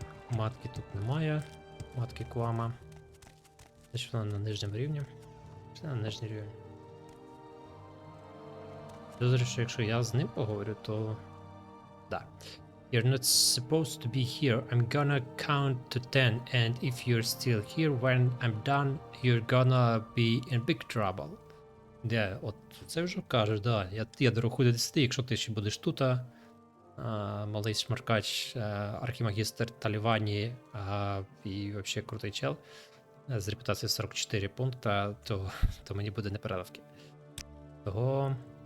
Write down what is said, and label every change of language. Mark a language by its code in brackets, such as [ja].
[uk] Матки тут немає. Матки Квама. Значить вона на нижньому рівні. Чи на нижній рівень? Підозрюю, що якщо я з ним поговорю, то... Да. [en] You're not supposed to be here. I'm gonna count to 10, and if you're still here when I'm done, you're gonna be in big trouble. [uk] Де, от це вже кажеш, да. Я дорахую до 10, якщо ти ще будеш тут, малий шмаркач, архімагістр Талівані і взагалі крутий чел з репутацією 44 пункта, то мені буде непереливки. Того...